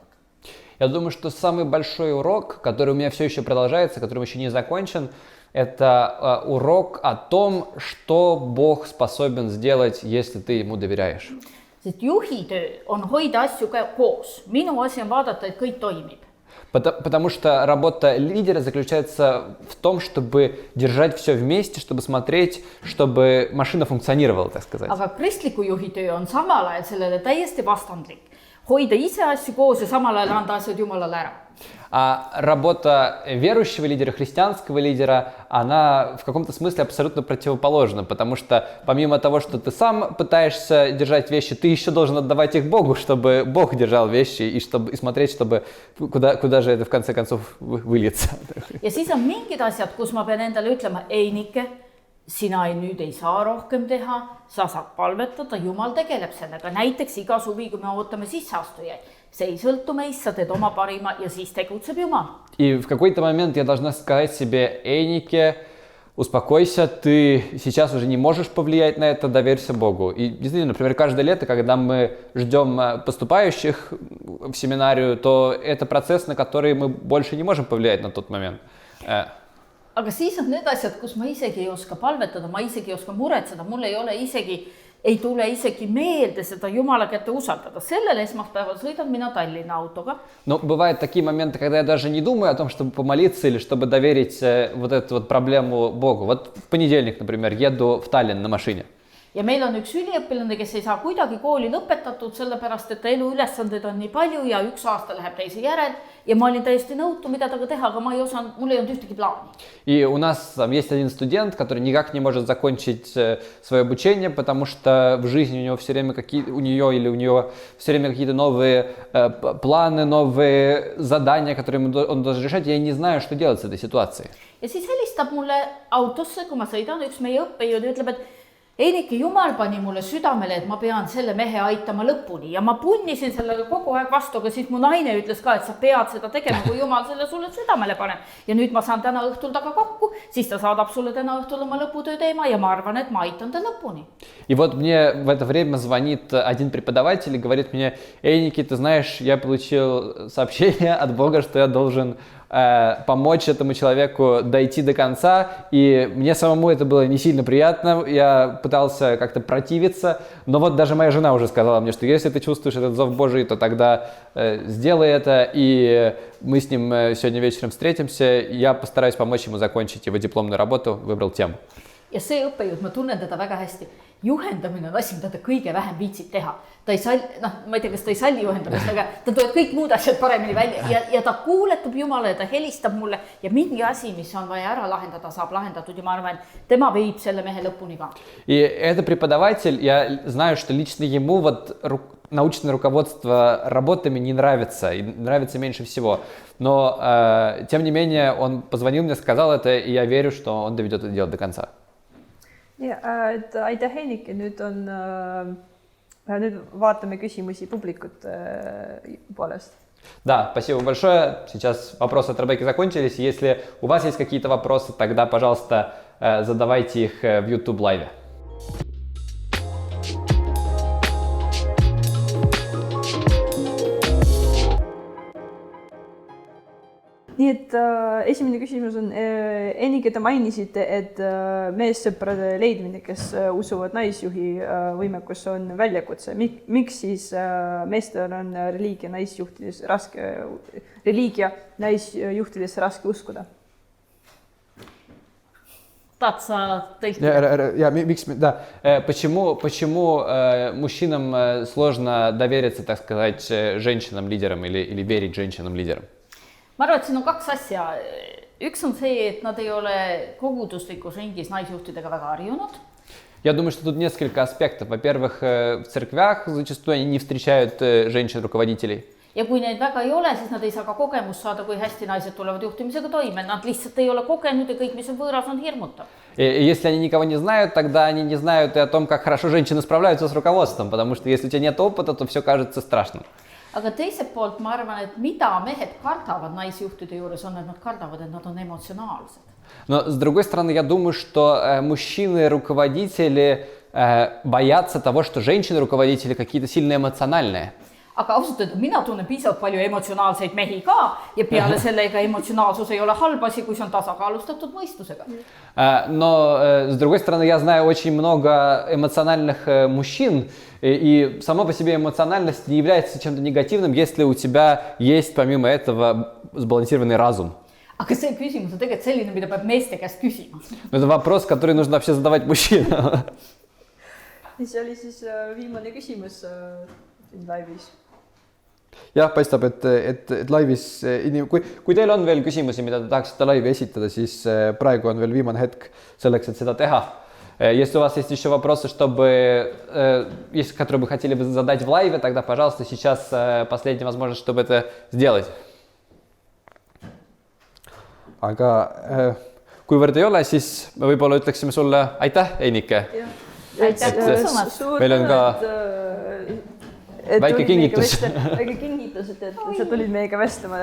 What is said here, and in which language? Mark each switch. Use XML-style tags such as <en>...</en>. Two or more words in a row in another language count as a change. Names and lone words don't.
<ru>Я думаю, что самый большой урок, который у меня все еще продолжается, который еще не закончен, это урок о том, что Бог способен сделать, если ты ему доверяешь.</ru> <et>Sest juhi töö on hoida asju koos. Minu asi on vaadata, et kõik toimib.</et> <ru>Потому что работа лидера заключается в том, чтобы держать все вместе, чтобы смотреть, чтобы машина функционировала, так сказать.</ru> <et>Aga kristliku juhi töö on samal ajal sellele täiesti vastandlik. Hoida ise asju koos ja samal ajal anda asjad Jumalale ära.</et> <ru>А работа верующего лидера, христианского лидера, она в каком-то смысле абсолютно противоположна, потому что помимо того, что ты сам пытаешься держать вещи, ты еще должен отдавать их Богу, чтобы Бог держал вещи и смотреть, чтобы куда же это в конце концов выльется.</ru> <et>Ja siis on mingid asjad, kus ma pean endale ütlema, ei Nike, sina nüüd ei saa rohkem teha, sa saad palvetada, Jumal tegeleb sellega. Näiteks iga suvi, kui me ootame sisseastujaid. See ei sõltu meist, sa teed oma parima ja siis tegutseb Jumal.</et> <ru>И в какой-то момент я должна сказать себе, Нике, успокойся, ты сейчас уже не можешь повлиять на это, доверься Богу. И действительно, например, каждое лето, когда мы ждем поступающих в семинарию, то это процесс, на который мы больше не можем повлиять на тот момент.</ru> <et>Aga siis on need asjad, kus ma isegi ei oska palvetada, ma isegi ei oska muretseda, mul ei tule isegi meelde seda Jumala kätte usaldada. Sellel esmaspäeval sõidan mina Tallinna autoga.</et> <ru>Но бывают такие моменты, когда я даже не думаю о том, чтобы помолиться или чтобы доверить вот эту вот проблему Богу. Вот в понедельник, например, еду в Таллinn на машине.</ru> <et>Ja meil on üks üliõpilane, kes ei saa kuidagi kooli lõpetatud, sellepärast, et elu ülesanded on nii palju ja üks aasta läheb teise järel. Ja ma olin täiesti nõutu, mida taga teha, aga mul ei olnud ühtegi plaani.</et> <ru>И у нас там есть один студент, который никак не может закончить свое обучение, потому что в жизни у него все время у нее все время какие-то новые планы, новые задания, которые он должен решать. Я не знаю, что делать с этой ситуацией.</ru> <et>Ja siis helistab mulle autosse, kui ma sõidan, üks meie õppejõud ja ütleb, et Einike, Jumal pani mulle südamele, et ma pean selle mehe aitama lõpuni ja ma punnisin sellega kogu aeg vastu, aga siis mu naine ütles ka, et sa pead seda tegema, kui Jumal selle sulle südamele paneb. Ja nüüd ma saan täna õhtul taga kokku, siis ta saadab sulle täna õhtul oma lõputöö teema ja ma arvan, et ma aitan ta lõpuni.</et> <ru>И вот мне в это время звонит один преподаватель и говорит мне, Einike, ты знаешь, я получил сообщение от Бога, что я должен помочь этому человеку дойти до конца. И мне самому это было не сильно приятно. Я пытался как-то противиться. Но вот даже моя жена уже сказала мне, что если ты чувствуешь этот зов Божий, то тогда сделай это. И мы с ним сегодня вечером встретимся. Я постараюсь помочь ему закончить его дипломную работу. Выбрал тему.</ru> <et>Ja see õppejõud, ma tunnen teda väga hästi. Juhendamine on asi, mida ta kõige vähem viitsib teha. Ta ei salli, ma ei tea, kas ta ei salli juhendamist, aga ta tuleb kõik muud asjad paremini välja ja ta kuuletab Jumala ja ta helistab mulle ja mingi asi, mis on vaja ära lahendada, saab lahendatud ja ma arvan, tema viib selle mehe lõpuni ka.</et> <ru>И это преподаватель, я знаю, что лично ему вот научное руководство работами не нравится, и нравится меньше всего. Но, тем не менее, он позвонил мне, сказал это, и я верю, что он доведет это дело до конца.</ru> <et>ja, et aitäh, Heinike, nüüd vaatame küsimusi publikut poolest.</et> <ru>Да, спасибо большое. Сейчас вопросы от Ребекки закончились. Если у вас есть какие-то вопросы, тогда, пожалуйста, задавайте их в YouTube лайве.</ru> <et>Nii et esimene küsimus on, Heinike, te mainisite, et meessõprade leidmine, kes usuvad naisjuhi võimekus on väljakutse. Miks siis meestel on reliigia naisjuhtides raske uskuda? Tahad sa teilt?</et> <ru>Почему мужчинам сложно довериться, так сказать, женщинам-лидерам или верить женщинам-лидерам?</ru> <et>Ma arvan, et siin on kaks asja. Üks on see, et nad ei ole koguduslikus ringis naisjuhtidega väga harjunud.</et> <ru>Я думаю, что тут несколько аспектов. Во-первых, в церквях зачастую они не встречают женщин-руководителей.</ru> <et>Ja kui neid väga ei ole, siis nad ei saa ka kogemust saada, kui hästi naised tulevad juhtimisega toime. Nad lihtsalt ei ole kogenud ja kõik, mis on võõras, on hirmutav.</et> <ru>И если они никого не знают, тогда они не знают и о том, как хорошо женщины справляются с руководством. Потому что если у тебя нет опыта, то все кажется страшным.</ru> <et>Aga teiselt poolt ma arvan, et mida mehed kardavad naisjuhtide juures on, et nad kardavad, et nad on emotsionaalsed.</et> <ru>Но с другой стороны, я думаю, что мужчины-руководители боятся того, что женщины-руководители какие-то сильно эмоциональные.</ru> <et>Aga ausalt öelda, mina tunnen piisavalt palju emotsionaalseid mehi ka ja peale sellega emotsionaalsus ei ole halb asi, kui see on tasakaalustatud mõistusega.</et> <ru>Но с другой стороны, я знаю очень много эмоциональных мужчин, и сама по себе эмоциональность не является чем-то негативным, если у тебя есть помимо этого сбалансированный разум.</ru> <et>Aga see küsimus on tegelikult selline, mida peab meeste käest küsima.</et> <ru>Это вопрос, который нужно вообще задавать мужчинам.</ru> <et>See oli siis viimane küsimus laivis. Jah, paistab, et laivis, kui teil on veel küsimusi, mida te tahaksite laivi esitada, siis praegu on veel viimane hetk selleks, et seda teha.</et> <ru>Если у вас есть еще вопросы, которые вы хотели бы задать в лайве, тогда, пожалуйста, сейчас последняя возможность, чтобы это сделать.</ru> <et>Aga kuivõrd ei ole, siis me võib-olla ütleksime sulle aitäh, Heinike. Aitäh kutsumast. Meil on ka väike kingitus. Väike kingitus, et sa tulid meiega vestlema.</et>